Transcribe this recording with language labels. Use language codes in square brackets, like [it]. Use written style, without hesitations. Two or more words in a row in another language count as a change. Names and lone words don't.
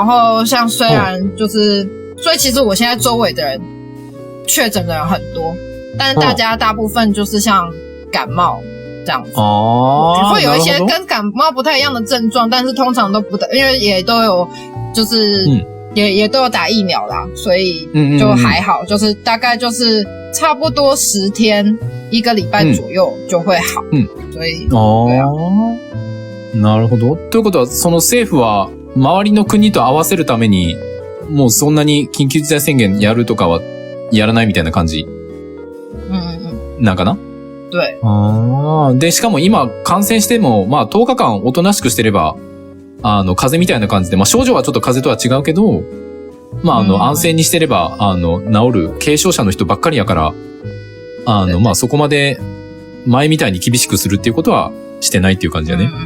[zh] 后像虽然就是所以其实我现在周围的人确诊的人很多，但是大家大部分就是像感冒这样子会有一些跟感冒不太一样的症状，但是通常都不太，因为也都有就是也都有打疫苗啦，所以就还好，就是大概就是差不多10天1个礼拜左右就会好。所以对啊。 [ja] なるほど。ということは、その政府は周りの国と合わせるために、もうそんなに緊急事態宣言やるとかはやらないみたいな感じ。なんかな？ [zh] 对。 [ja] で、しかも今感染しても、まあ10日間おとなしくしてれば、風邪みたいな感じで、まあ症状はちょっと風邪とは違うけど、まあ安静にしてれば、治る軽症者の人ばっかりやから、まあそこまで前みたいに厳しくするっていうことはしてないっていう感じだね。